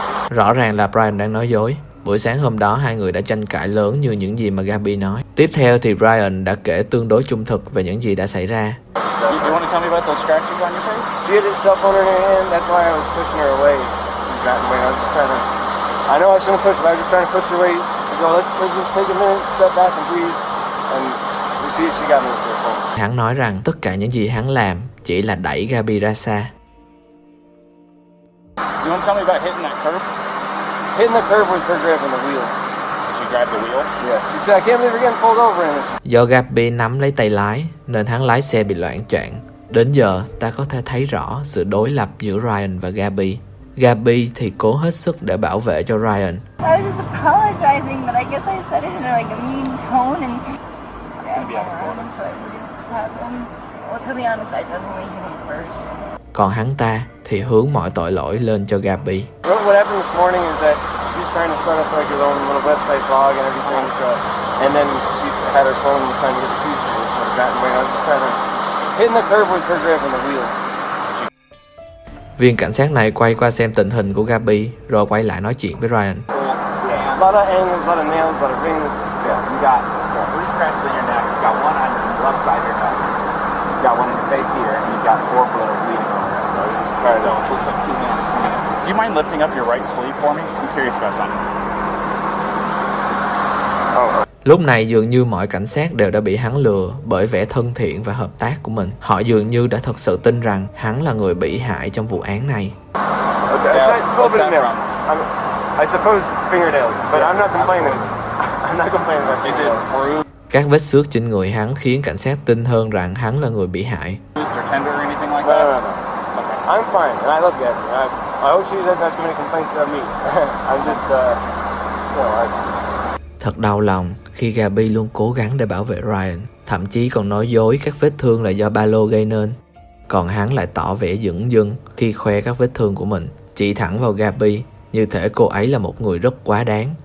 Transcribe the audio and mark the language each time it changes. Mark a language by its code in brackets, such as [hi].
[vi] Rõ ràng là Brian đang nói dối. Buổi sáng hôm đó hai người đã tranh cãi lớn như những gì mà Gabby nói. Tiếp theo thì Brian đã kể tương đối trung thực về những gì đã xảy ra. [en] You want to tell me about those scratches on your face? She had a cell phone in her hand, that's why I was pushing her away. I was just trying to push her away to go, let's just take a minute, step back and breathe. And she got me to the phone. [vi] Hắn nói rằng tất cả những gì hắn làm chỉ là đẩy Gabby ra xa. [en] You want to tell me about hitting that curb? Hitting the curb was her grabbing the wheel. Grab the wheel. Yeah. She said, "I can't believe you're getting pulled over in this." [vi] Do Gabby nắm lấy tay lái nên hắn lái xe bị loạn choạng. Đến giờ ta có thể thấy rõ sự đối lập giữa Ryan và Gabby. Gabby thì cố hết sức để bảo vệ cho Ryan. [en] I was just apologizing, but I guess I said it in like a mean tone and. Gabby on the phone. I'm sorry. What happened? Well, to be honest, I definitely hit him first. [vi] Còn hắn ta thì hướng mọi tội lỗi lên cho Gabby. [en] What happened this morning is that. She's trying to start up like her own little website blog and everything, so and then she had her phone and was trying to get the keys to it, so that way I was just trying to hitting the curb was her grabbing the wheel. [vi] Viên cảnh sát này quay qua xem tình hình của Gabby, rồi quay lại nói chuyện với Ryan. [en] A lot of angles, a lot of nails, a lot of rings. Yeah, you got three scratches in your neck, you got one on the left side of your neck, you got one in the face here, and you got four blood bleeding on there. So you just try to put some two nails. Do you mind lifting up your right sleeve for me? I'm curious about something. [vi] Lúc này dường như mọi cảnh sát đều đã bị hắn lừa bởi vẻ thân thiện và hợp tác của mình. Họ dường như đã thật sự tin rằng hắn là người bị hại trong vụ án này. [en] Okay, yeah, what's that from? I suppose fingernails, but yeah, I'm not complaining. Absolutely. I'm not complaining about fingernails. Is it bruised? [vi] Các vết xước trên người hắn khiến cảnh sát tin hơn rằng hắn là người bị hại. [en] Bruised or tender or anything like that? No. Okay. I'm fine, and I love you. I hope she doesn't have too many complaints about me. I'm just, [vi] Thật đau lòng khi Gabby luôn cố gắng để bảo vệ Ryan, thậm chí còn nói dối các vết thương là do ba lô gây nên. Còn hắn lại tỏ vẻ dửng dưng khi khoe các vết thương của mình, chỉ thẳng vào Gabby, như thể cô ấy là một người rất quá đáng.